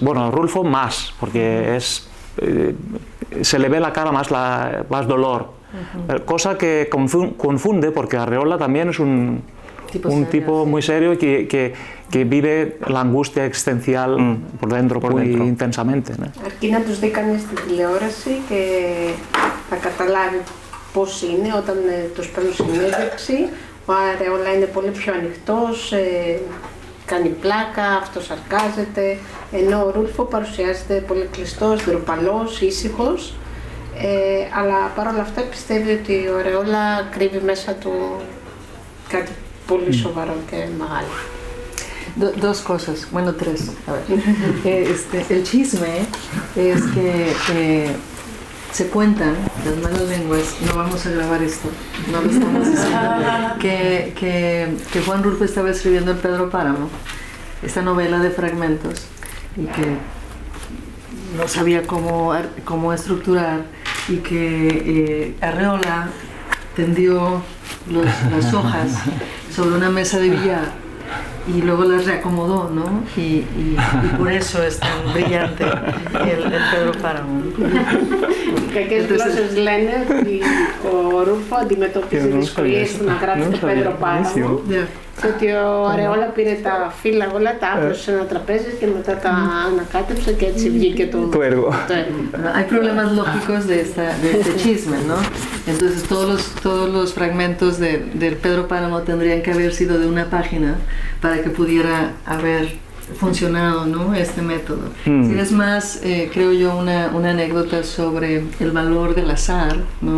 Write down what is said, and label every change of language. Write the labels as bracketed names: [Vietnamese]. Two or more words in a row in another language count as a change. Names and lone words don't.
[Spanish] Bueno, Rulfo más, porque se le ve la cara más dolor, cosa que confunde, porque Arreola también es un tipo muy serio que vive la angustia existencial por dentro muy intensamente. [Greek] Αρκεί να τους δει κανείς στην τηλεόραση και θα καταλάβει πώς είναι όταν τους παίρνουν συνέντευξη. Ο Αρεόλα είναι πολύ πιο ανοιχτός, κάνει πλάκα, αυτοσαρκάζεται, ενώ ο Ρούλφο παρουσιάζεται πολύ κλειστός, ντροπαλός, ήσυχος. Αλλά παρόλα αυτά πιστεύει ότι η ωρεόλα κρύβει μέσα του κάτι πολύ σοβαρό και μεγάλο. [Spanish] Dos cosas, bueno, tres. A ver. El chisme es que se cuentan, las malas lenguas, no vamos a grabar esto, no lo estamos diciendo, que Juan Rulfo estaba escribiendo el Pedro Páramo, esta novela de fragmentos, y que no sabía cómo estructurar, y que Arreola tendió las hojas sobre una mesa de billar y luego las reacomodó, ¿no? Y por eso es tan brillante el Pedro Páramo. [Greek] Κακές γλώσσες λένε ότι ο Ρούλφο αντιμετωπίζει δυσκολίες στο να γράψει το Πέδρο Πáramo και ότι ο Αρεόλα πήρε τα φύλλα όλα, τα άπλωσε σε ένα τραπέζι και μετά τα ανακάτεψε και έτσι βγήκε το έργο. [Spanish] Hay problemas lógicos de este chisme, ¿no? Entonces todos los fragmentos del Pedro Páramo tendrían que haber sido de una página para que pudiera haber funcionado, ¿no? Este método. Si es más, creo yo, una anécdota sobre el valor del azar, ¿no?